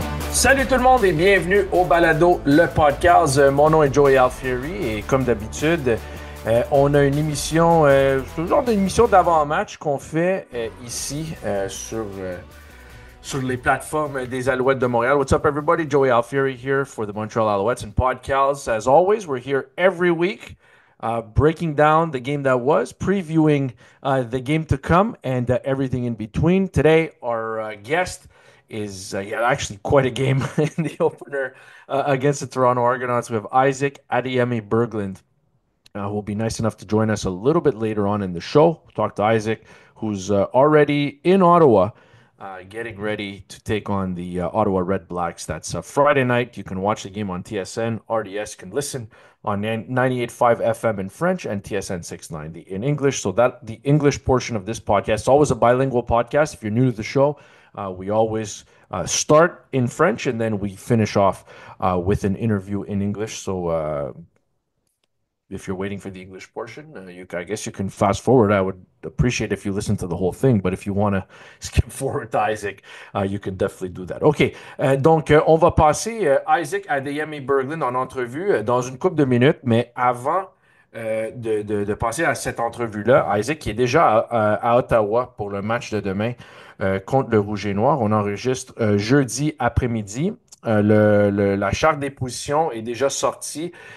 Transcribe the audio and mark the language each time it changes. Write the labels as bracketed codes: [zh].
[fr] Salut tout le monde et bienvenue au Balado, le podcast. Mon nom est Joey Alfieri et comme d'habitude, on a une émission, c'est le genre d'émission d'avant-match qu'on fait ici sur les plateformes des Alouettes de Montréal. [en] What's up everybody? Joey Alfieri here for the Montreal Alouettes and podcast. As always, we're here every week breaking down the game that was, previewing the game to come, and everything in between. Today, our guest is actually quite a game in the opener against the Toronto Argonauts. We have Isaac Adeyemi Berglund, who will be nice enough to join us a little bit later on in the show. We'll talk to Isaac, who's already in Ottawa, getting ready to take on the Ottawa Red Blacks. That's Friday night. You can watch the game on TSN. RDS can listen on 98.5 FM in French and TSN 690 in English. So that the English portion of this podcast is always a bilingual podcast. If you're new to the show, we always start in French and then we finish off with an interview in English. So if you're waiting for the English portion, I guess you can fast forward. I would appreciate if you listen to the whole thing, but if you want to skip forward to Isaac, you can definitely do that. [fr] OK, donc on va passer Isaac Adeyemi Berglund en entrevue dans une couple de minutes, mais avant de passer à cette entrevue-là, Isaac qui est déjà à Ottawa pour le match de demain contre le Rouge et Noir. On enregistre jeudi après-midi. La charte des positions est déjà sortie.